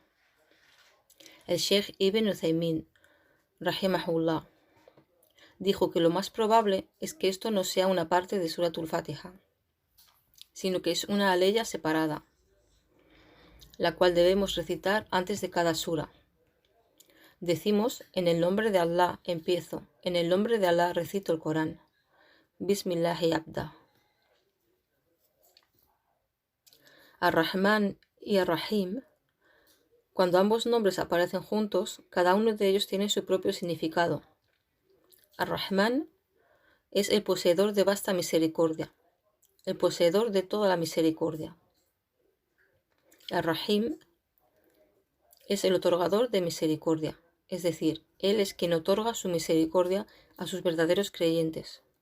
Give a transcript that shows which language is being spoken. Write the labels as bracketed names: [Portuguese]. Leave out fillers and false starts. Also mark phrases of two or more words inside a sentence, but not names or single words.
[Spanish] El Sheikh Ibn Uthaymin, rahimahullah, dijo que lo más probable es que esto no sea una parte de Suratul Fatiha, sino que es una aleya separada, la cual debemos recitar antes de cada sura. Decimos, en el nombre de Allah empiezo, en el nombre de Allah recito el Corán. [Arabic] بسم الله أبدأ. [Spanish] Ar-Rahman y Ar-Rahim, cuando ambos nombres aparecen juntos, cada uno de ellos tiene su propio significado. Ar-Rahman es el poseedor de vasta misericordia, el poseedor de toda la misericordia. Ar-Rahim es el otorgador de misericordia, es decir, Él es quien otorga su misericordia a sus verdaderos creyentes.